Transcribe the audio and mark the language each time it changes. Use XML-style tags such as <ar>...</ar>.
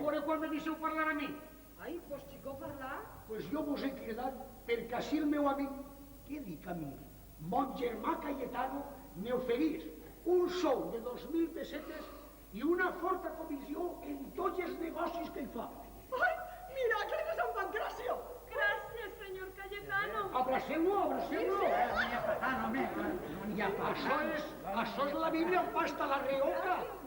<ca>veure quan me deixeu parlar a mi. Ai, pues xicó, parlar. Pues jo vos he cridat perquè així el meu amic, què dic a mi, mon germà Cayetano, m'oferís un sou de 2.000 pessetes i una forta comissió en tots els negocis que hi fa. Ai, mira, que eres Sant Pancracio.</ca> <es>Gracias, señor Cayetano.</es> <ca>Abraceu-lo. N'hi ha patant, home. No n'hi ha patant. Això és la Bíblia en pasta, la reoca.</ca>